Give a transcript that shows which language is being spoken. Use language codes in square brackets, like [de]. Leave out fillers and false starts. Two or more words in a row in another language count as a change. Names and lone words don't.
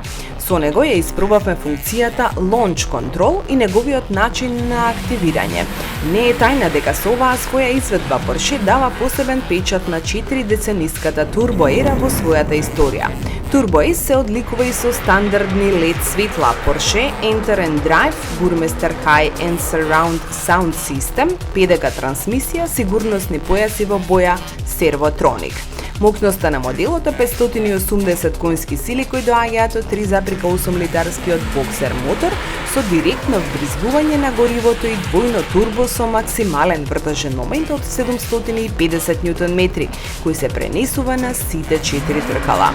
[mk] Со него ја испробавме функцијата Launch Control и неговиот начин на активирање. Не е тајна дека со оваа своја изведба Porsche дава посебен печат на 4-децениската Turbo ера во својата историја. Turbo S се одликува и со стандардни LED светла Porsche Enter and Drive, Burmester High and Surround Sound System, ПДК трансмисија, сигурносни појаси во боја Servotronic. Мокноста на моделот е 580 конски сили кои доаѓаат од 3,8 литарскиот боксер мотор со директно вбризгување на горивото и двојно турбо со максимален вртежен момент од 750 Нм, кој се пренесува на сите 4 тркала.